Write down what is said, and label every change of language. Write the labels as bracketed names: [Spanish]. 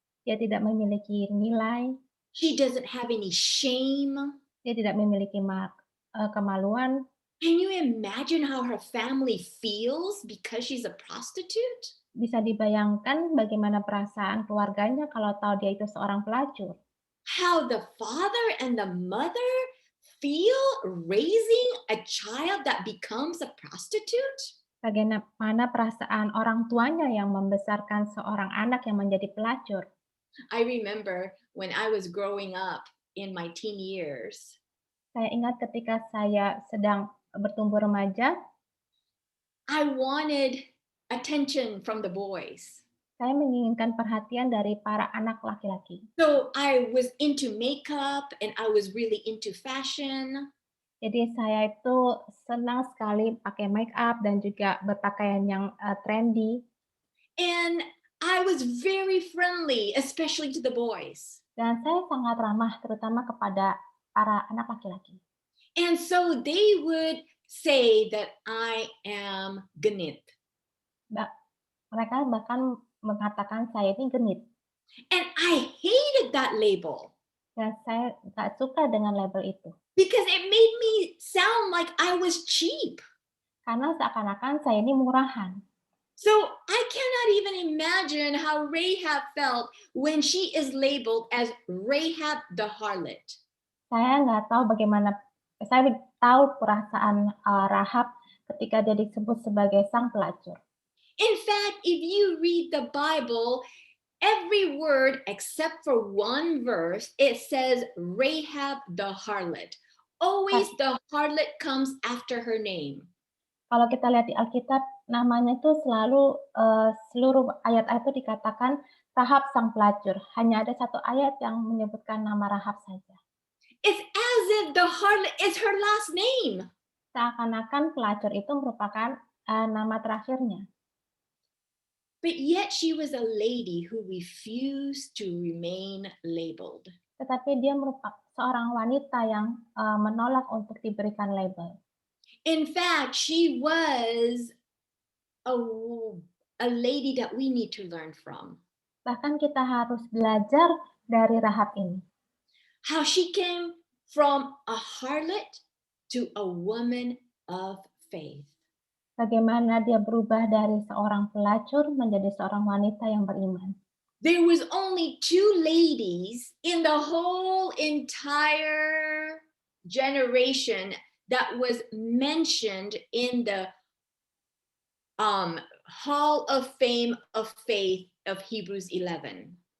[Indonesian] Dia tidak memiliki nilai. [English] She doesn't have any shame. [Indonesian] Dia tidak memiliki kemaluan. [English] Can you imagine how her family feels because she's a prostitute? [Indonesian] Bisa dibayangkan bagaimana perasaan keluarganya kalau tahu dia itu seorang pelacur. [English] How the father and the mother feel raising a child that becomes a prostitute? [Indonesian] Bagaimana perasaan orang tuanya yang membesarkan seorang anak yang menjadi pelacur? [English] I remember when I was growing up in my teen years. [Indonesian] Saya ingat ketika saya sedang bertumbuh remaja. [English] I wanted attention from the boys. [Indonesian] Saya menginginkan perhatian dari para anak laki-laki. [English] So I was into makeup and I was really into fashion. [Indonesian] Jadi saya itu senang sekali pakai make up dan juga berpakaian yang trendy. [English] And I was very friendly, especially to the boys. [Indonesian] Dan saya sangat ramah terutama kepada para anak laki-laki. [English] And so they would say that I am genit. [Indonesian] Mereka bahkan mengatakan saya ini genit. [English] And I hated that label. [Indonesian] Dan saya nggak suka dengan label itu. [English] Because it made me sound like I was cheap. [Indonesian] Karena seakan-akan saya ini murahan. [English] So I cannot even imagine how Rahab felt when she is labeled as Rahab the harlot. [Indonesian] Saya nggak tahu bagaimana, saya tahu perasaan Rahab ketika dia disebut sebagai sang pelacur. [English] In fact, if you read the Bible, every word except for one verse, it says Rahab the harlot. Always the harlot comes after her name. [Indonesian] Kalau kita lihat di Alkitab, namanya itu selalu seluruh ayat-ayat itu dikatakan Rahab sang pelacur. Hanya ada satu ayat yang menyebutkan nama Rahab saja. [English] It's as if the harlot is her last name. [Indonesian] Seakan-akan pelacur itu merupakan nama terakhirnya. [English] But yet she was a lady who refused to remain labeled. [Indonesian] Tetapi dia merupakan seorang wanita yang menolak untuk diberikan label. [English] In fact, she was a lady that we need to learn from. [Indonesian] Bahkan kita harus belajar dari Rahab ini. [English] How she came from a harlot to a woman of faith. [Indonesian] Bagaimana dia berubah dari seorang pelacur menjadi seorang wanita yang beriman. [English] There was only 2 ladies in the whole entire generation that was mentioned in the Hall of Fame of Faith of Hebrews 11.